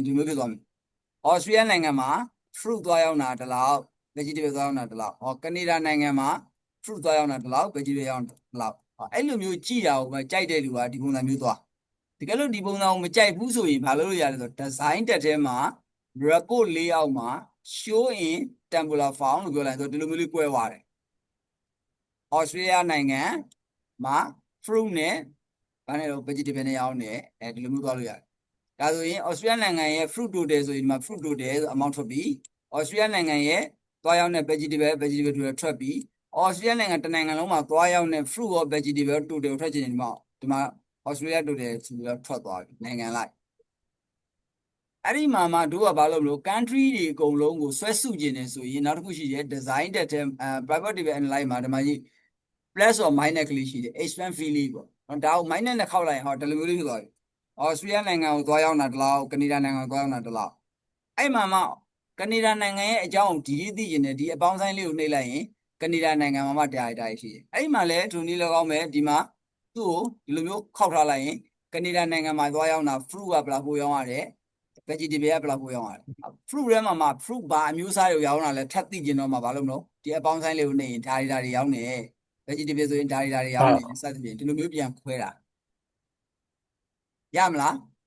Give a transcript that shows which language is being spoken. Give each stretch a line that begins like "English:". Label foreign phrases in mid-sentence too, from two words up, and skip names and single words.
Burmese: ဒီမျိုးဖြစ်သွားမယ် Australia နိုင်ငံမှာ fruit သွားရောက်တာဒီလောက် vegetable သွားရောက်တာဒီလောက်ဟောကနေဒါနိုင်ငံမှာ fruit သွားရောက်တာဒီလောက် vegetable ရောက်တာဒီလောက်အဲ့လိုမျိုးကြည့်တာကိုပဲကြိုက်တဲ့လူကဒီပုံစံမျိုးသွားတကယ်လို့ဒီပုံစံကိုမကြိုက်ဘူးဆိုရင်ဘာလုပ်လို့ရလဲဆိုတော့ design တက်ထဲမှာ
English: report layout
Burmese: မှာ
English: show in tabular form
Burmese: လို့ပြောလိုက်ဆိုတော့ဒီလိုမျိုးလေးကွဲသွားတယ် Australia နိုင်ငံ မှာ fruit နဲ့ဘာနဲ့တော့ vegetable နဲ့ရောင်းတယ်ဒီလိုမျိုးသွားလို့ရတယ်ဒါဆိုရင် Australia နိုင်ငံရဲ့
English: fruit total
Burmese: ဆိုရင်ဒီမှာ
English: fruit total
Burmese: ဆို amount ထွက်ပြီး Australia နိုင်ငံရဲ့သွားရောက်တဲ့
English: vegetable total
Burmese: ထွက်ပြီး Australia နိုင်ငံတစ်နိုင်ငံလုံးမှာသွားရောက်တဲ့ fruit ရော
English: vegetable total
Burmese: ထွက်ချင်တယ်ဒီ မှာ Australia total ဆိုပြီးတော့ထွက်သွားပြီနိုင်ငံလိုက်အဲ့ဒီမှာမှတို့ကဘာလို့မလို့ country တွေအကုန်လုံးကိုဆွဲစုကျင်နေဆိုရင်နောက်တစ်ခုရှိတယ် design တက်တဲ့
English: private development analyze
Burmese: မှာဒီမှာကြီး
English: plus or minus
Burmese: ကလေးရှိတယ်
English: expand field
Burmese: ပေါ့ဒါကို minus နဲ့ခောက်လိုက်ရင်ဟောဒီလိုမျိုးလေးဖြစ်သွားပြီAustralia နိုင်ငံကိုသွားရောက်တာဒီလောက်ကနေဒါနိုင်ငံကိုသွားရောက်တာဒီလောက်အဲ့မှာမှကနေဒါ နိုင်ငံရဲ့အကြောင်းဒီသိကျင်တယ်ဒီအပေါင်းဆိုင်လေးကိုနှိပ်လိုက်ရင်ကနေဒါနိုင်ငံမှာမှတရားရှိတယ်အဲ့မှာလဲဒုနည်းလည်းကောင်းမယ်ဒီမှာသူ့ကိုဒီလိုမျိုးခောက်ထားလိုက်ရင်ကနေဒါနိုင်ငံမှာသွားရောက်တာ fruit ကဘယ်လောက်ပိုရောင်းရတယ် vegetable ကဘယ်လောက်ပိုရောင်းရတယ် fruit ထဲမှာ fruit ဘာအမျိုးအစားတွေရောင်းတာလဲထပ်သိကျင်တော့မှဘာလို့မလို့ဒီအပေါင်းဆိုင်လေးကိုနှိပ်ရင်ဒါတွေရောင်းတယ် vegetable ဆိုရင်ဒါတွေရောင်းတယ်စသဖြင့်ဒီလိုမျိုးပြန်ခွဲတာရမလား